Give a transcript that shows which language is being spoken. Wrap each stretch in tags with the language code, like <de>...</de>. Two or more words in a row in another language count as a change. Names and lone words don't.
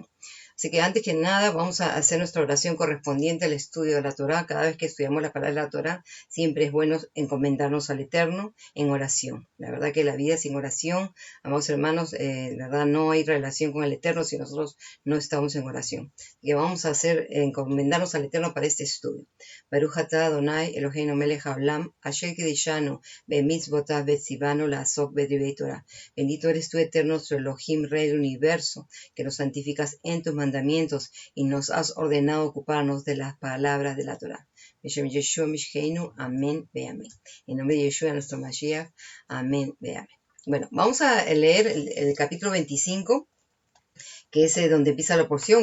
<es>Así que antes que nada vamos a hacer nuestra oración correspondiente al estudio de la Torá. Cada vez que estudiamos la palabra de la Torá, siempre es bueno encomendarnos al Eterno en oración. La verdad que la vida sin oración, amados hermanos, la verdad no hay relación con el Eterno si nosotros no estamos en oración. Y vamos a encomendarnos al Eterno para este estudio.</es> <he>ברוך אתה אדני אלהינו מלך העולם, אשר קדשנו במצותיו וצונו לעסוק בדברי תורה.</he> <es>Bendito eres tú, Eterno, nuestro Elohim, Rey del universo, que nos santificas en tus mandamientos y nos has ordenado ocuparnos de las palabras de la Torah.</es> <he>בשם ישוע משיחנו, אמן ואמן.</he> <es>En nombre de Yeshua, nuestro Mashiach,</es> <he>אמן ואמן.</he> <es>Bueno, vamos a leer el capítulo 25, que es donde empieza la porción.</es>